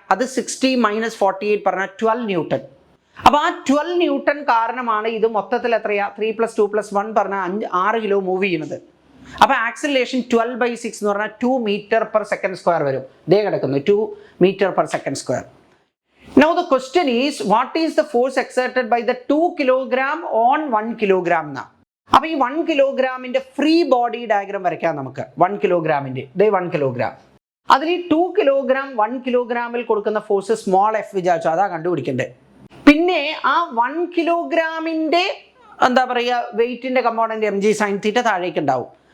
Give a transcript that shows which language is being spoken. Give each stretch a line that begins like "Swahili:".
Malayalam: അത് 60 - 48 പറഞ്ഞാൽ 12 ന്യൂട്ടൺ. അപ്പോൾ ആ 12 ന്യൂട്ടൺ കാരണമാണ് ഇത് മൊത്തത്തിൽ എത്രയാ? 3 + 2 + 1 പറഞ്ഞാൽ 6 കിലോ മൂവ് ചെയ്യുന്നത്. അപ്പോൾ ആക്സിലറേഷൻ 12/6 എന്ന് പറഞ്ഞാൽ 2 മീറ്റർ പെർ സെക്കൻഡ് സ്ക്വയർ വരും. ദേ കിടക്കുന്നു 2 metre per second square.
English: Now the question is, what is the force exerted by the 2 kilogram on 1 kilogram na?
Malayalam: അപ്പോൾ ഈ 1 കിലോഗ്രാമിന്റെ ഫ്രീ ബോഡി ഡയഗ്രാം വരയ്ക്കാം നമുക്ക്. 1 കിലോഗ്രാമിന്റെ 1 കിലോഗ്രാം, അതിൽ ഈ 2 കിലോഗ്രാം 1 കിലോഗ്രാമിൽ കൊടുക്കുന്ന ഫോഴ്സ് സ്മോൾ എഫ് വിചാരിച്ചു, അതാ കണ്ടുപിടിക്കണ്ടേ. പിന്നെ ആ 1 കിലോഗ്രാമിന്റെ എന്താ പറയുക വെയിറ്റിന്റെ കമ്പോണന്റ് mg sin θ താഴേക്ക് ഉണ്ടാവും.